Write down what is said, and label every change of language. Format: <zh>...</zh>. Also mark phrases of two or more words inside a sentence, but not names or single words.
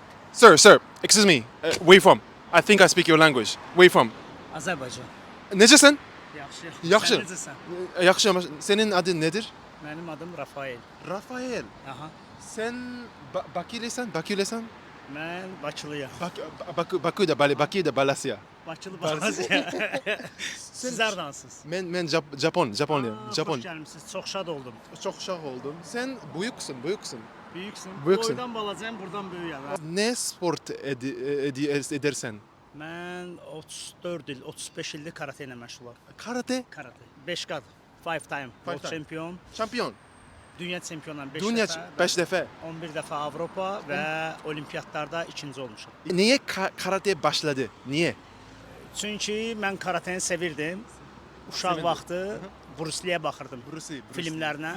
<en>Sir, excuse me. Where you from? I think I speak your language. Where you from?</en> <az>Azərbaycan. Necəsən? Yaxşı. Yaxşı. Sən necəsən?</az> <tr>Yaxşıyam. Senin adın nedir?</tr> <az>Mənim adım Rafael. Rafael. Aha.</az> <tr>Sen Bakülesən?</tr> <az>Mən Bakılıyam. Bakıda Balasya. Bakılı Balazya. Siz hardansınız?</az> <tr>Ben Japonluyum.</tr> <az>Xoş</az> <tr>Japon.</tr> <az>gəlmisiniz. Çox şad oldum.</az> <tr>Çok şah oldum. Sen büyüksün. Büyüksün. Büyüksün.</tr> <az>Boydan balacayam, buradan böyüyəm.</az> <tr>Ne sport edersen?</tr> <az>Mən 34 il, 35 ildir karate ilə məşğulam. Karate? Karate. 5 qat. 5</az> <en>time. World time. champion.</en> <tr>Şampiyon.</tr> <az>Dünya çempionuyam 5 Dünya dəfə.</az> <tr>5 defa.</tr> <az>11 dəfə Avropa və olimpiyatlarda ikinci olmuşam.</az> <tr>Niye karate başladı? Niye?</tr> <az>Çünki mən karateni sevirdim. Uşaq Sevirdin. vaxtı Bruce Lee-yə baxırdım. Filmlərinə.</az>